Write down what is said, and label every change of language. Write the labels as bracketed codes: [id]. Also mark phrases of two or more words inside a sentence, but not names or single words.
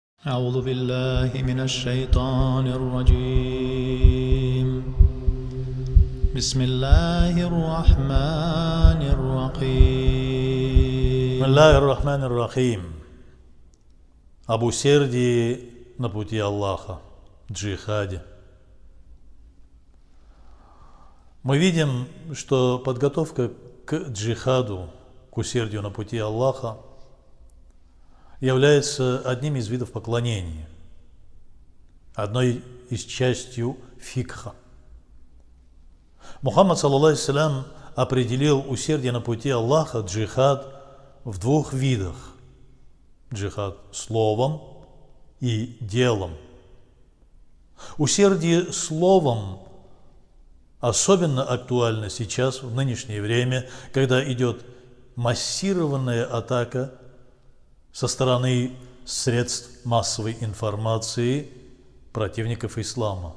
[ar] أعوذ بالله من الشيطان الرجيم بسم الله الرحمن الرحيم بسم الله الرحمن الرحيم. [ru] Об усердии на пути Аллаха, джихаде. Мы видим, что подготовка к джихаду, к усердию на пути Аллаха, является одним из видов поклонения, одной из частью фикха. Мухаммад, [ar] صلى الله عليه وسلم, [ru] определил усердие на пути Аллаха, джихад, в двух видах. Джихад словом и делом. Усердие словом особенно актуально сейчас, в нынешнее время, когда идет массированная атака со стороны средств массовой информации противников ислама.